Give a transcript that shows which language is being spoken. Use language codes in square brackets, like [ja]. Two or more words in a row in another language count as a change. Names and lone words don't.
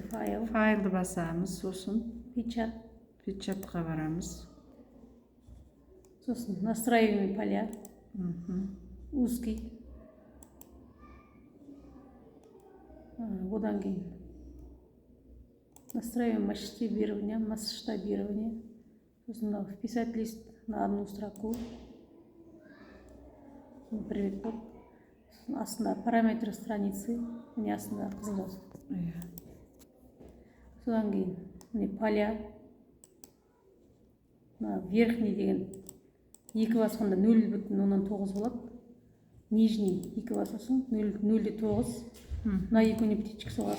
[kk] Файлды басамыз, сосын печатқа барамыз. [ru] Сосын настраиваемые поля. Узкий. [kk] Одан кейін [ru] настраиваем масштабирование. Сосын вписать лист на одну строку. Привет, вот. Астында параметры страницы. [kk] Міне астында қызыл. Содан кейін міне поля. Верхний деген 2 басқанда 0,9 болады. Нижний 2 басқасын 0,9. На екеуіне птичка соғасыз.